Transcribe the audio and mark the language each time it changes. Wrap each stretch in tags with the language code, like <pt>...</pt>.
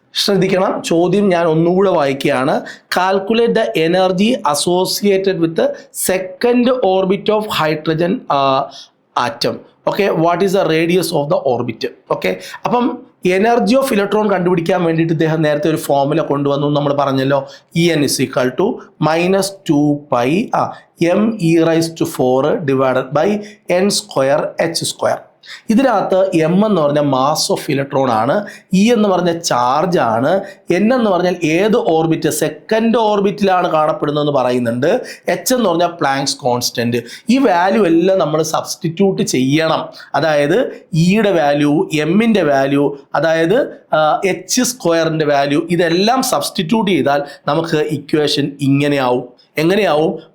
<ml>ശ്രദ്ധിക്കണം, ചോദ്യം ഞാൻ ഒന്നുകൂടെ വായിക്കുകയാണ്.</ml> <en>Calculate the energy associated with second orbit of hydrogen atom. Okay, what is the radius of the orbit.</en> <ml>Okay, അപ്പം energy of electron കണ്ടുപിടിക്കാൻ വേണ്ടിയിട്ട് ഇദ്ദേഹം നേരത്തെ ഒരു ഫോർമുല കൊണ്ടുവന്നു നമ്മൾ പറഞ്ഞല്ലോ.</ml> <en>En = -2π m e⁻⁴ divided by n²h².</en> <ml>ഇതിനകത്ത് എം എന്ന് പറഞ്ഞാൽ മാസ് ഓഫ് ഇലക്ട്രോൺ ആണ്, ഇ എന്ന് പറഞ്ഞ ചാർജ് ആണ്, എൻ എന്ന് പറഞ്ഞാൽ ഏത് ഓർബിറ്റ്, സെക്കൻഡ് ഓർബിറ്റിലാണ് കാണപ്പെടുന്നതെന്ന് പറയുന്നുണ്ട്, എച്ച് എന്ന് പറഞ്ഞാൽ പ്ലാങ്ക്സ് കോൺസ്റ്റന്റ്. ഈ വാല്യൂ എല്ലാം നമ്മൾ സബ്സ്റ്റിറ്റ്യൂട്ട് ചെയ്യണം. അതായത് ഇയുടെ വാല്യൂ, എമ്മിൻ്റെ വാല്യൂ, അതായത് h² വാല്യൂ, ഇതെല്ലാം സബ്സ്റ്റിറ്റ്യൂട്ട് ചെയ്താൽ നമുക്ക് ഇക്വേഷൻ ഇങ്ങനെയാവും. എങ്ങനെയാവും?</ml>